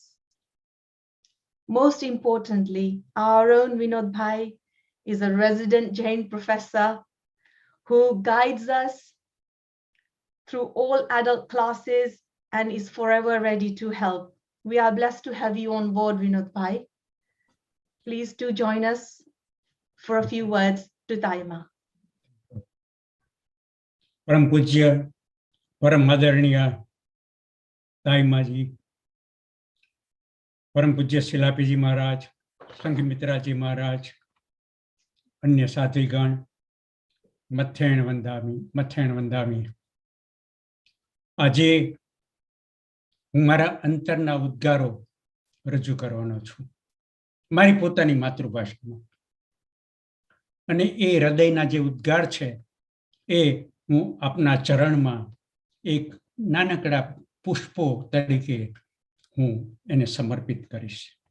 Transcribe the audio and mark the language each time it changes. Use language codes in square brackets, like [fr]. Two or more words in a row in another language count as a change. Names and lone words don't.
[en] Most importantly, our own Vinod Bhai is a resident Jain professor who guides us through all adult classes and is forever ready to help. We are blessed to have you on board, Vinod Bhai. Please do join us for a few words to Taima. [hi] परम पूज्य, परम मादरणीय तैमा जी, परम पूज्य शिलापी जी महाराज, संघमित्रा जी महाराज, अन्य साधीगण, मथेन वंदामि. [gu] આજે હું મારા અંતરના ઉદ્ગારો રજૂ કરવાનો છું મારી પોતાની માતૃભાષામાં અને એ હૃદયના જે ઉદ્ગાર છે એ હું આપના ચરણમાં એક નાનકડા પુષ્પો તરીકે હું એને સમર્પિત કરીશ